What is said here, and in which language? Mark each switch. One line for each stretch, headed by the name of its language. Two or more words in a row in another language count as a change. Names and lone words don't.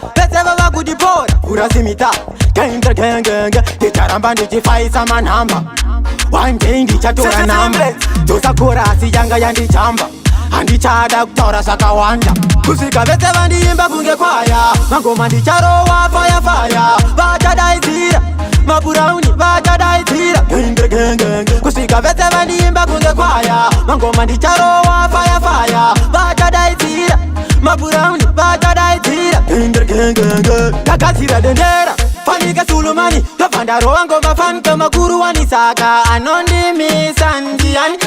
Shona: Pese vava kutipora, kurasimita.
English: Gang, gang, gang, gang, gang.
Shona: Ndicharamba ndichifaisa manhamba.
English: One day
Shona: ndichatora namba. Dzosa chorus yanga yandichamba. Handichada kutaura zvakawanda. Kusvika vese vandiimba kunge kwaya. Mangoma ndicharowa
English: fire, fire.
Shona: Vachadaidzira. Maburauni vachadaidzira.
English: Gang, gang, gang, gang.
Shona: Kusvika vese vandiimba kunge kwaya. Mangoma ndicharowa
English: fire, fire.
Shona: Vachadaidzira. Maburauni vachadaidzira. Genge, genge, genge. Ndagadzira dendera. Fanike Sulumani. Ndobva ndarova ngoma fan kama guru wani saka anondimisa ndiani?